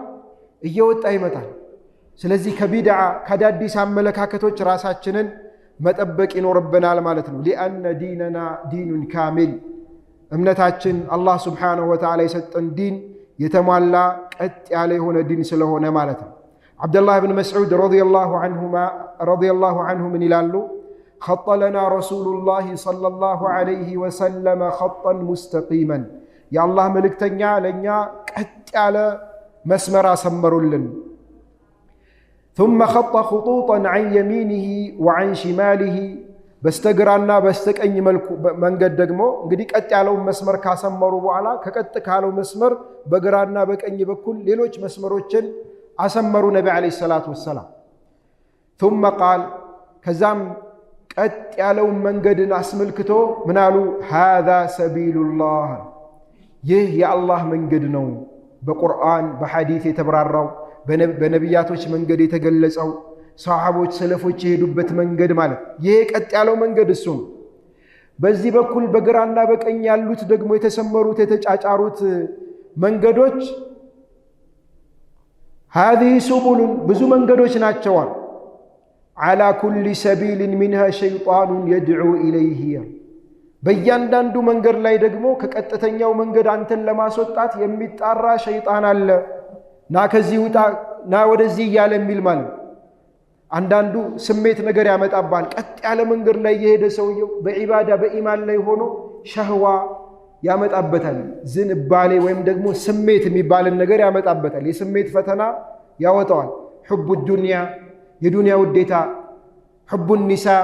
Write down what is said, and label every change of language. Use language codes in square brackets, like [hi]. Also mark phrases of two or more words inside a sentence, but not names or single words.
[am] እየወጣ ይመጣል። ስለዚህ ከቢድዓ ከአዳዲስ አመለካከቶች ራሳችንን መጠበቅ ይኖርብናል ማለት ነው። [ar] لأن ديننا دين كامل [am] እምነታችን [ar] الله سبحانه وتعالى [am] የሰጠን ዲን የተሟላ ቀጥ ያለ የሆነ ዲን ስለሆነ ማለት ነው። ዓብደላህ ብን መስዑድ [ar] رضي الله عنه [am] ምን ይላሉ? [ar] خط لنا رسول الله صلى الله عليه وسلم خطا مستقيما [am] የአላህ መልእክተኛ ለእኛ ቀጥ ያለ መስመር አሰመሩልን። [ar] ثم خط خطوطا عن يمينه وعن شماله [am] በስተግራና በስተቀኝ መንገድ ደግሞ እንግዲህ ቀጥ ያለውን መስመር ካሰመሩ በኋላ ከቀጥ ካለው መስመር በግራና በቀኝ በኩል ሌሎች መስመሮችን አሰመሩ ነቢ [ar] عليه الصلاة والسلام። ثم قال [am] ከዛም ቀጥ ያለውን መንገድን አስመልክቶ ምን አሉ? [ar] هذا سبيل الله [am] ይህ የአላህ መንገድ ነው። በቁርአን በሐዲስ የተብራራው በነቢያቶች መንገድ የተገለጸው ሰሃቦች ሰለፎች የሄዱበት መንገድ ማለት ይሄ ቀጥ ያለው መንገድ እሱ ነው። በዚህ በኩል በግራና በቀኝ ያሉት ደግሞ የተሰመሩት የተጫጫሩት መንገዶች [ar] هذه سبل [am] ብዙ መንገዶች ናቸው። [ar] على كل سبيل منها شيطان يدعو إليه [am] በእያንዳንዱ መንገድ ላይ ደግሞ ከቀጥተኛው መንገድ አንተን ለማስወጣት የሚጣራ ሸይጣን አለ። ና ከዚህ ውጣ ና ወደዚህ እያለ የሚል ማለት። አንዳንዱ ስሜት ነገር ያመጣባል። ቀጥ ያለ መንገድ ላይ የሄደ ሰውየው በዒባዳ በኢማን ላይ ሆኖ ሸህዋ ያመጣበታል። ዝንባሌ ወይም ደግሞ ስሜት የሚባልን ነገር ያመጣበታል። የስሜት ፈተና ያወጣዋል። [ar] حب الدنيا [am] የዱንያ ውዴታ፣ [ar] حب النساء